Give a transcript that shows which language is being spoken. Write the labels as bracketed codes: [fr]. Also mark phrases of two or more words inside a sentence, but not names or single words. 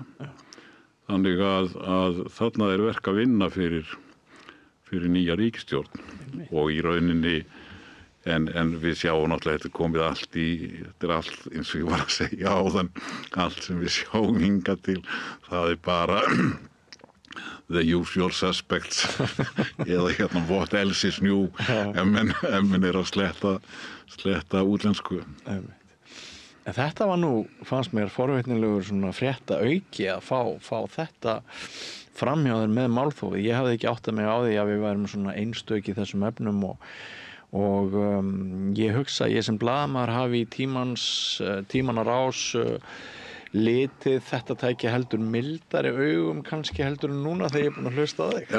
[is] Þannig að þarna verk að vinna fyrir nýja ríkisstjórn og í rauninni en við sjáum náttúrulega þetta komið allt þetta allt eins og ég var að segja áðan, allt sem við sjáum hingað til, það bara [en] the usual suspects [is] eða [en] what else is new [is] ef menn að sletta útlensku. En þetta var nú, fannst mér forvitnilegur svona frétta auki að fá þetta fram hjá þér með málþófið. Ég hafði ekki áttað mig á því að við værum svona einstök í þessum efnum og ég hugsa, ég sem blaðamaður hafi í tímanna rás litið þetta tæki heldur mildari augum kannski heldur en núna þegar ég búin að hlusta á þig.